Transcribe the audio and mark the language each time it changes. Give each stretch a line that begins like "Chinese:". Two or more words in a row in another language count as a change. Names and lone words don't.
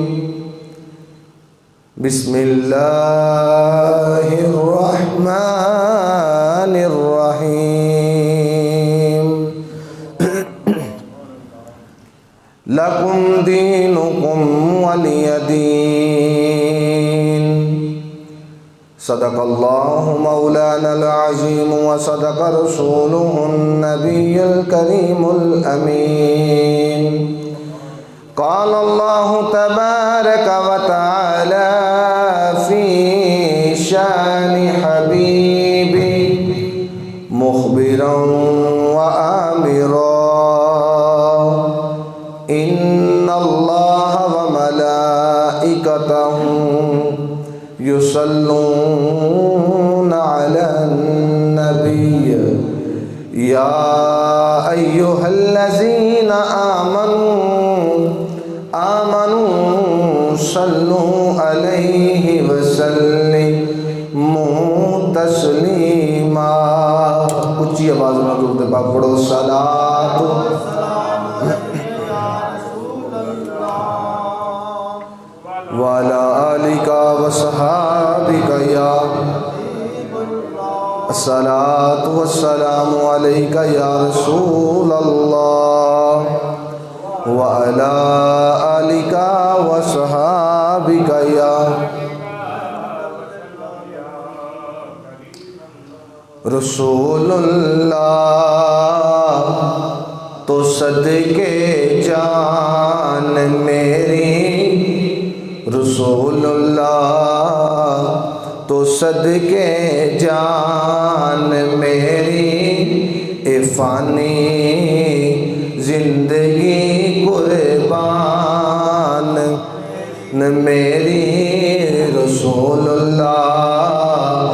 Arabic: بسم الله الرحمن الرحيم. لكم دينكم ولي دين. صدق الله مولانا العظيم وصدق رسوله النبي الكريم الأمين. قال الله تبارك وتعالى في شأن حبيبي مخبرا وآمرا. إن الله وملائكته يصلون على النبي يا أيها الذين آمنوا صلوا عليه وسلموا تسليما.
Urdu: اونچی آواز میں درود پاک پڑھو.
Arabic: صلاة ولا آلك وصحابك يا الصلاة والسلام عليك يا رسول الله وعلى آلك وصحابك يا رسول الله.
Urdu: تو صدقے جان میری رسول اللہ تو صدقے جان میری افانی زندگی قربان میری رسول اللہ.